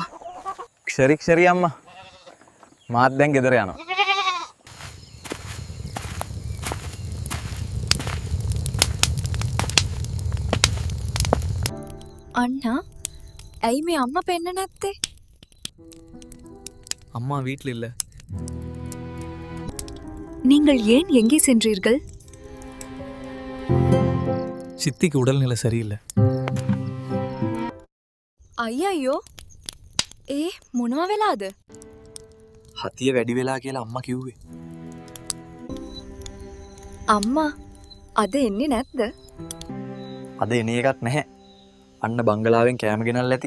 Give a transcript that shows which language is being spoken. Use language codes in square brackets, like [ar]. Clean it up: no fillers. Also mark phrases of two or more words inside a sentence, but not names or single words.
[si] ක්ෂරි අම්මා. මාත් දැන් ගෙදර යනවා. අண்ணා ඇයි මේ අම්මා පෙන්න නැත්තේ? [ta] அம்மா வீட்டில் இல்லை. நீங்கள் ஏன் எங்கே சென்றீர்கள்? சித்திக்கு உடல்நிலை சரியில்லை. [si] අයියෝ ඒ මොනවා වෙලාද? හතිය වැඩි වෙලා කියලා අම්මා කිව්වේ. අම්මා අද එන්නේ නැද්ද? අද එන එකක් නැහැ. අන්න බංගලාවෙන් කෑම ගෙනල්ලා ඇති.